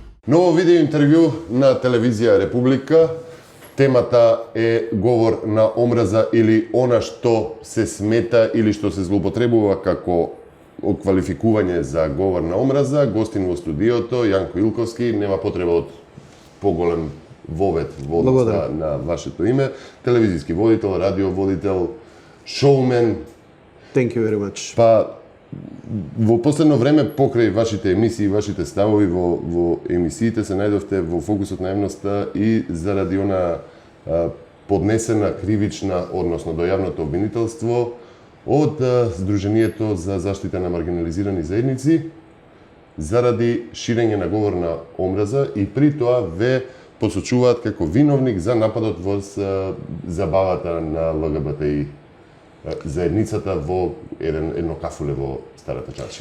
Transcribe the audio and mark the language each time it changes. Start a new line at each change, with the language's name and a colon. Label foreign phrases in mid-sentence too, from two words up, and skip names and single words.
Macedonian: Ново видео интервју на телевизија Република. Темата е говор на омраза или она што се смета или што се злоупотребува како квалификување за говор на омраза. Гостин во студиото Јанко Илковски, нема потреба од поголем вовет во на вашето име. Телевизиски водител, радиоводител, шоумен.
English: Thank you very much.
Macedonian: Па во последно време покрај вашите емисии, вашите ставови во емисиите се најдовте во фокусот на јавноста и заради она поднесена кривична, односно до јавното обвинителство од Сдруженијето за заштита на маргинализирани заедници заради ширење на говор на омраза и при тоа ве посочуваат како виновник за нападот во забавата на ЛГБТИ заедницата во едно кафуле во Старата Чаршија.